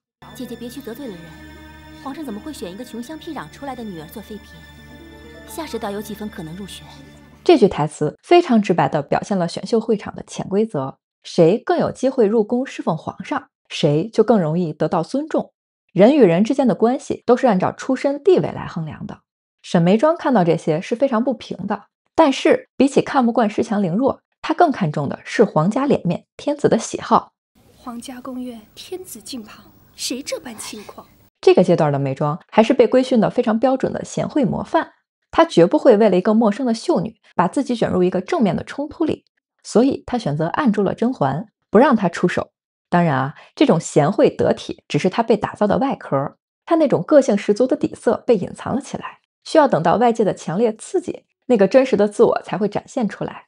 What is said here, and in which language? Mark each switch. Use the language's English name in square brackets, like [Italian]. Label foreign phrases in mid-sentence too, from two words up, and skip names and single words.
[Chinese] 姐姐別去得罪了人，皇上怎麼會選一個窮鄉僻壤出來的女兒做妃嬪？夏氏倒有幾分可能入選。這句台詞非常直白地表現了選秀會場的潛規則，誰更有機會入宮侍奉皇上，誰就更容易得到尊重。人與人之間的關係都是按照出身地位來衡量的。沈眉莊看到這些是非常不平的，但是比起看不慣恃強凌弱，他更看重的是皇家臉面、天子的喜好。皇家宮苑，天子近旁，誰這般輕狂？這個階段的眉莊還是被規訓的非常標準的賢惠模範，她絕不會為了一個陌生的秀女把自己捲入一個正面的衝突裡，所以她選擇按住了甄嬛，不讓她出手。當然啊，這種賢惠得體只是她被打造的外殼， 她那種個性十足的底色被隱藏了起來，需要等到外界的強烈刺激，那個真實的自我才会展現出来。